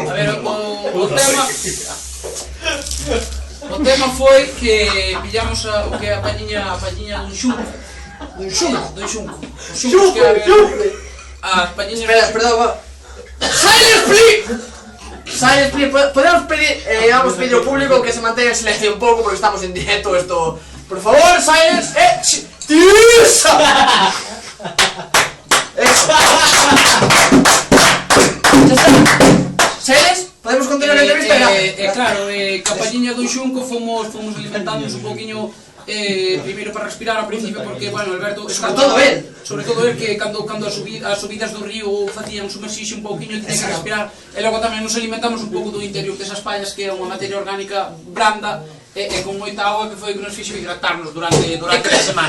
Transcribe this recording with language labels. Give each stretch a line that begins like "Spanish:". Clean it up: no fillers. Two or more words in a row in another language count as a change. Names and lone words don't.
Galician: A ver, o tema foi que pillamos o que é a pañiña dun xunco. Dun xunco. As pañiñas... Espera,
English: Silence, please,
Galician: podemos pedir ao público
Spanish: que se mantenga en silencio
Galician: un pouco porque estamos en directo, esto... Por favor,
English: silence, ¡Tisa! Silence,
Galician: podemos continuar a entrevista ya. Claro, campañiña do xunco fomos alimentándonos un poquinho primeiro para respirar ao principio porque, bueno, Alberto... Sobre todo el que cando as subidas do río facían sumerxirse un pouquinho e tenía que respirar e logo tamén nos alimentamos un pouco do interior desas pallas que é unha materia orgánica branda e con moita auga que foi que nos fixo hidratarnos durante a semana.